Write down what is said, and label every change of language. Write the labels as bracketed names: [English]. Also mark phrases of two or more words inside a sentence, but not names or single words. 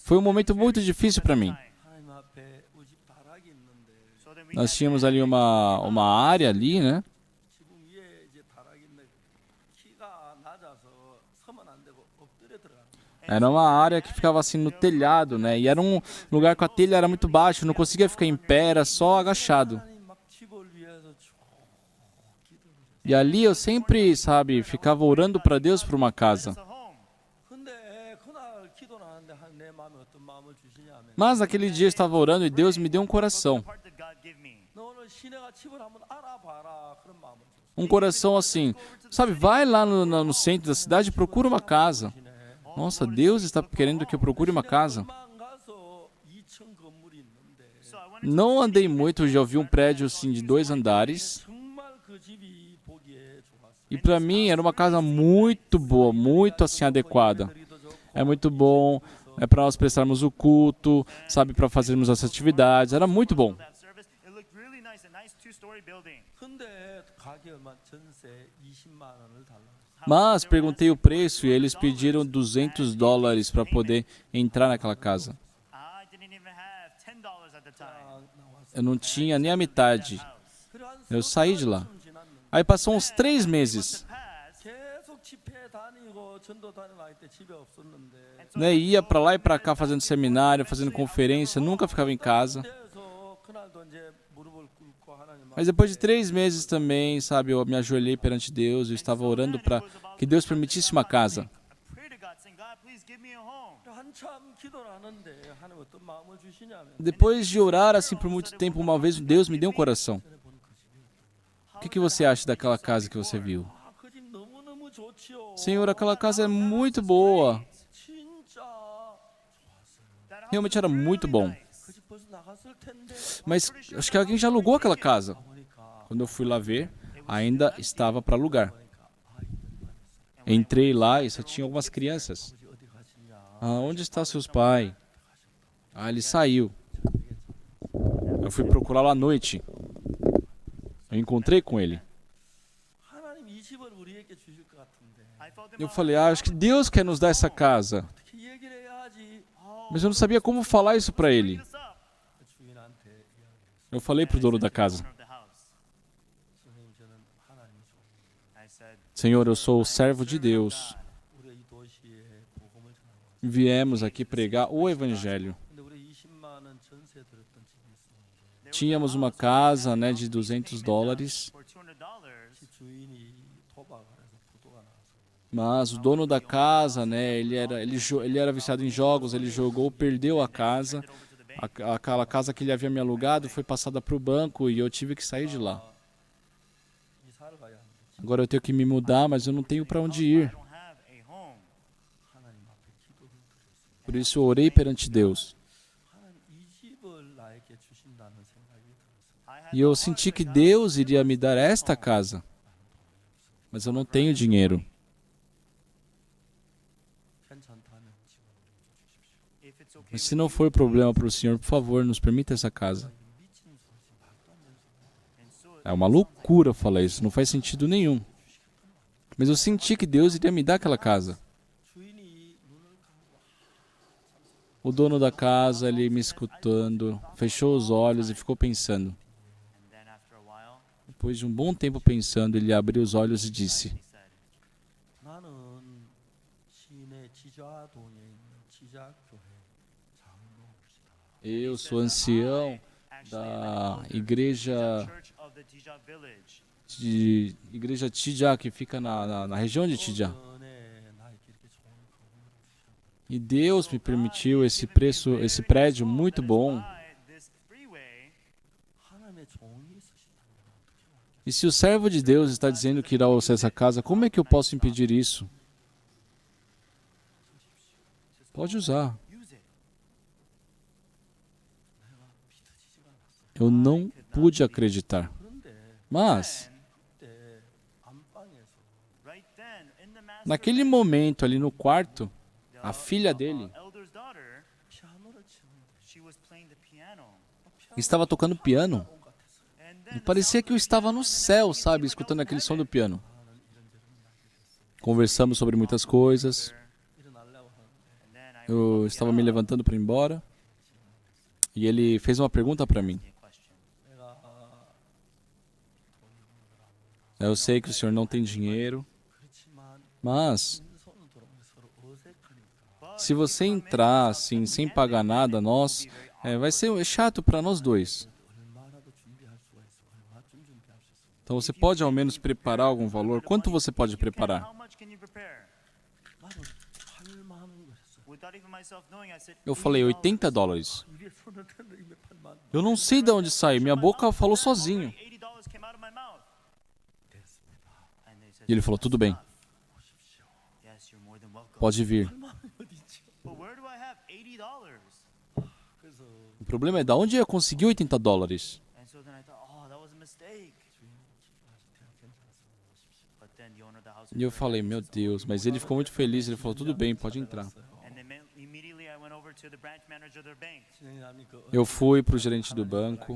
[Portuguese] Foi um momento muito difícil para mim. [Korean] 하나님 앞에 우리 집 다락이 있는데 [English] so then we [Portuguese] Nós tínhamos ali uma área ali, né? [Korean] 지붕 위에 이제 다락이 있는데 키가 낮아서 서면 안 되고 엎드려 들어가. [Portuguese] Era uma área que ficava assim no telhado, né? E era um lugar com a telha era muito baixa, não conseguia ficar em pé, era só agachado. [Korean] 하나님 막 집을 위해서 쭉 기도를 해요. [Portuguese] E ali eu sempre, sabe, ficava orando para Deus por uma casa. [English] a home. [Korean] 근데 그날 기도를 하는데 내 마음에 어떤 마음을 주시냐면 [Portuguese] Mas naquele dia eu estava orando e Deus me deu um coração. [English] Part that God give me. [Korean] 너 오늘 시내가 집을 한번 알아봐라 그런 마음을 줬어요. [Portuguese] Um coração assim, sabe, vai lá no centro da cidade e procura uma casa. Nossa, Deus está querendo que eu procure uma casa. [Korean] 얼마 안 가서 2층 건물이 있는데 [English] So I went into [Portuguese] Não andei muito, eu já vi um prédio assim de 2 andares. [Korean] 정말 그 집이 보기에 좋았어요. [Portuguese] E para mim era uma casa muito boa, muito assim adequada. É muito bom, é para nós prestarmos o culto, sabe, para fazermos as atividades. Era muito bom. [English] that service. It looked really nice, a nice two-story building. [Korean] 근데 가게 얼마 전세 20만 원을 달라. [Portuguese] Mas perguntei o preço e eles pediram $200 para poder entrar naquela casa. [English] I didn't even have $10 at the time. [Korean] 나와서 [Portuguese] Eu não tinha nem a metade. [Korean] 그래 한 [Portuguese] Eu saí de lá. [Korean] 좀 지났는데 [Portuguese] Aí passou uns 3 meses. [English] Pass. [Korean] 계속 집회 다니고 전도 다니고 할 때 집에 없었는데 [Portuguese] Né, ia para lá e para cá fazendo seminário, fazendo conferência, nunca ficava em casa. [Korean] 그래서 그날도 이제 무릎을 꿇고 하나님 [Portuguese] Mas depois de 3 meses também, sabe, eu me ajoelhei perante Deus, eu estava orando para que Deus permitisse uma casa. [English] I prayed to God, saying, God, please give me a home. [Korean] 한참 기도를 하는데 하나님 어떤 마음을 주시냐면 [Portuguese] Depois de orar assim por muito tempo, uma vez Deus me deu um coração. O que você acha daquela casa que você viu? [Korean] 그 집 너무너무 좋지요. [Portuguese] Senhor, aquela casa é muito boa. [Korean] 진짜 [English] That house [Portuguese] Realmente [English] was [Portuguese] era muito [English] really [Portuguese] bom. [English] nice. [Korean] 그 집 벌써 나갔을 텐데 [Portuguese] Mas acho que alguém já alugou aquela casa. [Korean] 보니까 [Portuguese] Quando eu fui lá ver, ainda estava para alugar. Entrei lá e só tinha algumas crianças. [Korean] 아버지 어디 가시냐. [Portuguese] Ah, onde está seus pais? Ah, ele saiu. Eu fui procurá-lo à noite. Eu encontrei com ele. [Korean] 하나님 이 집을 우리에게 주실 것 같은데 [English] I felt in [Portuguese] Eu [English] my [Portuguese] falei, acho que Deus quer nos dar essa casa. [Korean] 어떻게 얘기를 해야지. [Portuguese] Mas eu não sabia como falar isso para ele. [English] this up. [Korean] 주인한테 이야기했어요. [Portuguese] Eu falei pro dono da casa. [English] Of the house. [Korean] 선생님 저는 하나님 종. [English] I said, [Portuguese] Senhor, eu sou o servo de Deus. [Korean] 우리 이 도시에 복음을 전하고. [Portuguese] Viemos aqui pregar o evangelho. [Korean] 근데 우리 20만 원 전세 들었던 집이 있었는데 [Portuguese] Tínhamos uma casa, né, de $200. [English] for $200. [Korean] 집 주인이 토박을 해서 부도가 나와서 [Portuguese] Mas o dono da casa, né, ele era viciado em jogos, ele jogou, perdeu a casa. Aquela casa que ele havia me alugado foi passada para o banco e eu tive que sair de lá. [Korean] 이사를 가야 하는데 [Portuguese] Agora eu tenho que me mudar, mas eu não tenho para onde [English] I [Portuguese] ir. [English] don't have a home. [Korean] 하나님 앞에 기도를 드렸어요. [Portuguese] Por isso eu orei perante Deus. [Korean] 하나님 이 집을 나에게 주신다는 생각이 들었어요. [English] I had [Portuguese] E eu senti que Deus iria me dar esta casa. Mas eu não tenho dinheiro. [Korean] 괜찮다면 집을 우리에게 주십시오. [English] if it's okay [Portuguese] Mas [English] with [Portuguese] se não for problema para o Senhor, por favor, nos permita essa casa. [Korean] 미친 소리지 말도 안 되는 소리. [English] and so [Portuguese] É uma loucura falar isso, não faz sentido nenhum. Mas eu senti que Deus iria me dar aquela casa. [Korean] 주인이 눈을 감고 [Portuguese] O dono da casa, ele me escutando, fechou os olhos e ficou pensando. [English] and then after a while [Portuguese] Depois de um bom tempo pensando, ele abriu os olhos e disse: [English] he said, [Korean] 나는 시내 지자동에 있는 지자교회 장로입니다. [Portuguese] Eu sou ancião [English] actually [Portuguese] da [English] I'm an elder [Portuguese] igreja [English] in the church of the Tija village. [Portuguese] Tijá, que fica na região de Tijá. [Korean] 은혜 나에게 이렇게 좋은 건물을 주셨다. [Portuguese] E Deus me permitiu esse prédio muito bom. [English] By this freeway, [Korean] 하나님의 종이 있으시다면 어떻게 막냐? [Portuguese] E se o servo de Deus está dizendo que irá usar essa casa, como é que eu posso impedir isso? Pode usar. [English] use it. [Korean] 믿어지지가 않았어. [Portuguese] Eu não pude acreditar. [Korean] 그런데 [Portuguese] Mas, [Korean] 그때 안방에서 [English] Right right then, in the master [Portuguese] Naquele [English] bedroom, [Portuguese] momento ali no quarto, [English] the [Portuguese] a filha dele [English] elder's daughter, [Korean] 피아노를 치는데 [English] she was playing the piano. [Portuguese] estava tocando piano. [English] And [Portuguese] E [English] then the [Portuguese] parecia [English] sound [Portuguese] que eu [English] of the [Portuguese] estava [English] piano [Portuguese] no [English] in the [Portuguese] céu, [English] night, it [Portuguese] sabe, [English] seemed like I [Portuguese] escutando [English] was in [Portuguese] aquele som do [English] heaven. [Portuguese] piano. Conversamos sobre muitas coisas. [Korean] 일어나려고 하는데 [English] And then I [Portuguese] Eu [English] woke [Portuguese] estava [English] up, [Portuguese] me levantando para ir embora. E ele fez uma pergunta para mim. [English] a question. [Korean] 내가 [Portuguese] Eu sei que o senhor não tem dinheiro, [Korean] 그렇지만 [Portuguese] mas [Korean] 빈손으로 들어오면 서로 어색하니까 [English] But [Portuguese] se [English] if [Portuguese] você [English] you come in [Portuguese] entrar [English] without [Portuguese] assim, sem [English] empty-handed, [Portuguese] pagar [English] then [Portuguese] nada, [English] it will [Portuguese] nós, [English] be very [Portuguese] vai [English] awkward. [Portuguese] ser chato para nós dois. [Korean] 얼마라도 준비할 수가 있어. 얼마쯤 준비할 수 있어. [Portuguese] Então você pode ao menos preparar algum valor. Quanto você pode [English] You can, [Portuguese] preparar? [English] how much can you prepare? [Korean] 나는 8만 원 그랬어. [English] Without even myself knowing, I said [Portuguese] Eu falei $80. [English] $80. [Korean] 입에 손을 댔는데 입에 8만 원. [Portuguese] Eu não sei de onde saiu, minha boca falou sozinho. [English] $80 came out of my mouth. And they said, [Portuguese] E ele falou, tudo bem, [English] yes, you're more than welcome. [Portuguese] pode vir. [Korean] 8만 원이 어디지? [English] But where do I have $80? [Korean] 그래서 [Portuguese] O problema é de onde eu consegui $80. [English] And so then I thought, oh, that was a mistake. But then the owner of the house [Portuguese] E eu falei, meu Deus, mas ele ficou muito feliz, ele falou, tudo bem, pode entrar. [English] and then immediately I went over to the branch manager of their bank. [Korean] 진행하면 그 [Portuguese] Eu fui pro gerente do banco